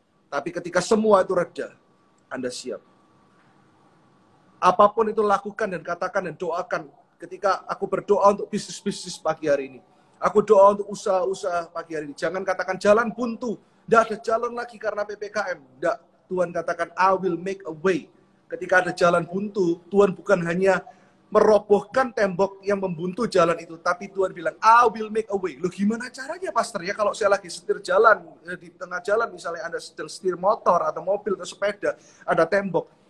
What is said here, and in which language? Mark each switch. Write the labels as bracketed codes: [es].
[id] Tapi ketika semua itu reda, Anda siap. Apapun itu lakukan dan katakan dan doakan. Ketika aku berdoa untuk bisnis-bisnis pagi hari ini. Aku doa untuk usaha-usaha pagi hari ini. Jangan katakan jalan buntu. Tidak ada jalan lagi karena PPKM. Tidak. Tuhan katakan, [en] I will make a way. [id] Ketika ada jalan buntu, Tuhan bukan hanya merobohkan tembok yang membuntu jalan itu. Tapi Tuhan bilang, [en] I will make a way. [id] Loh gimana caranya, Pastor? Ya kalau saya lagi setir jalan, di tengah jalan misalnya Anda sedang setir motor atau mobil atau sepeda, ada tembok.